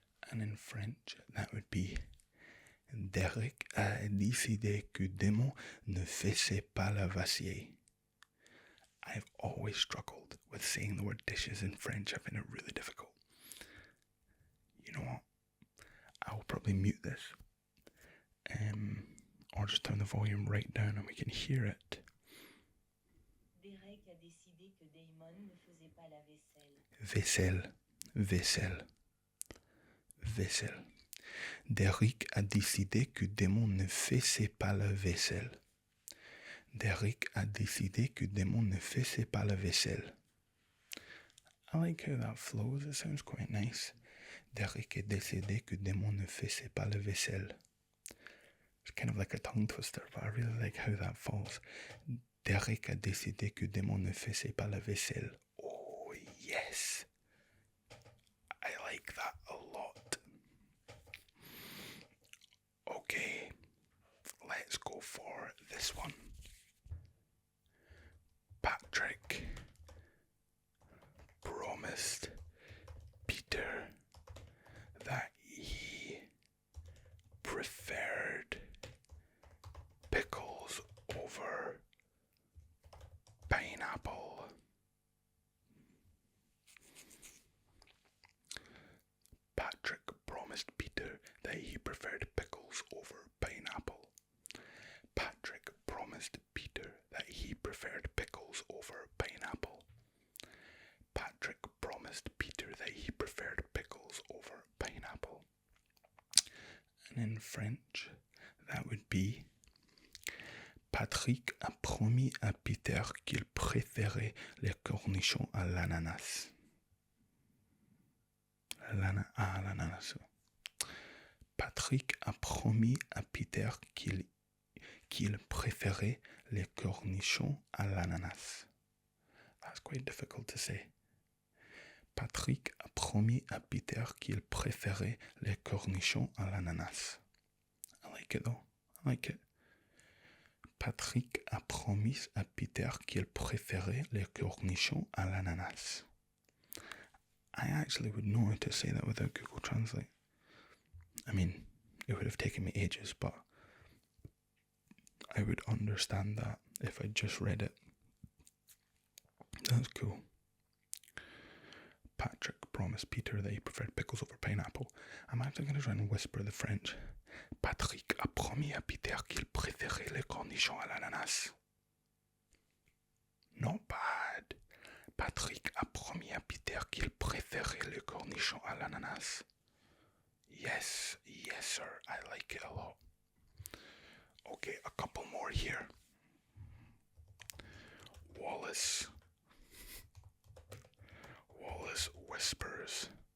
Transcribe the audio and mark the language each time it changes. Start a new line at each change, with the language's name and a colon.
English: And in French, that would be
French: Derek a décidé que Damon ne faisait pas la vaisselle.
English: I've always struggled with saying the word dishes in French. I find it really difficult. You know what? I will probably mute this. Or just turn the volume right down and we can hear it.
French: Derek a décidé que Damon ne faisait pas la vaisselle. Vaisselle, vaisselle, vaisselle. Derek a décidé que Damon ne faisait pas la vaisselle. Derek a décidé que Damon ne faisait pas la vaisselle.
English: I like how that flows. It sounds quite nice.
French: Derek a décidé que Damon ne faisait pas la vaisselle.
English: It's kind of like a tongue twister, but I really like how that falls.
French: Derek a décidé que Damon ne faisait pas la vaisselle.
English: Oh, yes. I like that a lot. Okay, let's go for this one. Patrick promised Peter that he preferred pickles over pineapple. Patrick promised Peter that he preferred pickles over pineapple. Patrick promised Peter that he preferred pickles over pineapple. Patrick promised Peter that he preferred pickles over pineapple. And in French, that would be
French: Patrick a promis à Peter qu'il préférait les cornichons à l'ananas. L'ananas. Patrick a promis à Peter qu'il préférait les cornichons à l'ananas.
English: That's quite difficult to say.
French: Patrick a promis à Peter qu'il préférait les cornichons à l'ananas.
English: I like it though. I like it.
French: Patrick a promis à Peter qu'il préférait les cornichons à l'ananas.
English: I actually would know how to say that without Google Translate. I mean, it would have taken me ages, but I would understand that if I just read it. That's cool. Patrick promised Peter that he preferred pickles over pineapple. I'm actually going to try and whisper the French.
French: Patrick a promis à Peter qu'il préférait les cornichons à l'ananas.
English: Not bad.
French: Patrick a promis à Peter qu'il préférait les cornichons à l'ananas.
English: Yes, yes sir, I like it a lot. Okay, a couple more here. Wallace whispers.